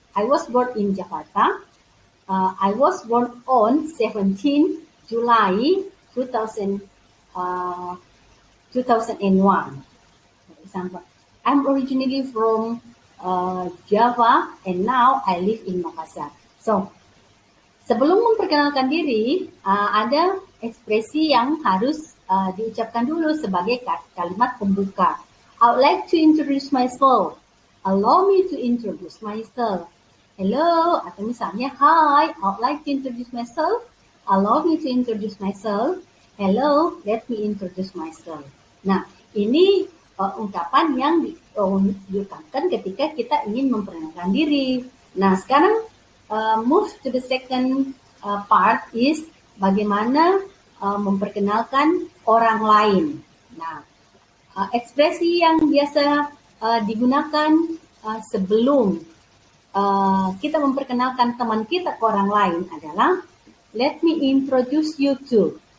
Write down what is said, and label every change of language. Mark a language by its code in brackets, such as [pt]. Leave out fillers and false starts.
[en] I was born in Jakarta. I was born on 17 July 2000, 2001. For example, I'm originally from Java and now I live in Makassar. [id] So, sebelum memperkenalkan diri, ada ekspresi yang harus diucapkan dulu sebagai kalimat pembuka. [en] I would like to introduce myself. Allow me to introduce myself. Hello, atau misalnya, hi, I would like to introduce myself. Allow me to introduce myself. Hello, let me introduce myself. [id] Nah, ini ungkapan yang diucapkan ketika kita ingin memperkenalkan diri. Nah, sekarang [en] move to the second part is [id] bagaimana memperkenalkan orang lain. Nah, ekspresi yang biasa digunakan sebelum kita memperkenalkan teman kita ke orang lain adalah [en] let me introduce you to.